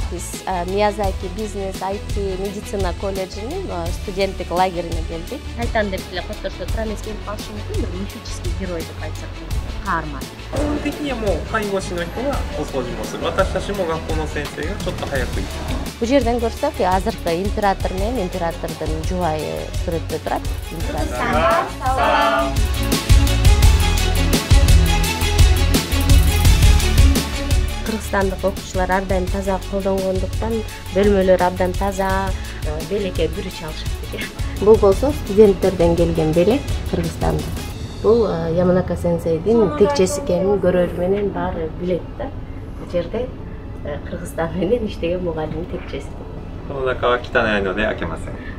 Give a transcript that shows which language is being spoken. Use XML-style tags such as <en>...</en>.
<ky>Biz Miyazaki Business IT Medicina колледжинин студенттик лагерине келдик. Айтан деп эле коштошто тура эмес келип калышы мүмкүн, бир мифический герой деп айтсак болот. Каарман.</ky> <ja>基本的にはもう介護士の人がお掃除もする。私たちも学校の先生がちょっと早く行く。</ja> <ky>Бул жерден көрсөк, азыркы император менен императордун жубайы сүрөттө турат. Салам. Кыргызстандык окуучулар ар дайым таза колдонгондуктан бөлмөлөр абдан таза, белекке бүрү чалышат. Бул болсо студенттерден келген белек Кыргызстанда. Бул Яманака сенсейдин текчеси экенин көрөр менен баары билет да. Бул жерде Кыргызстан менен иштеген мугалимдин текчеси.</ky> <ja>この中は汚いので開けません。</ja>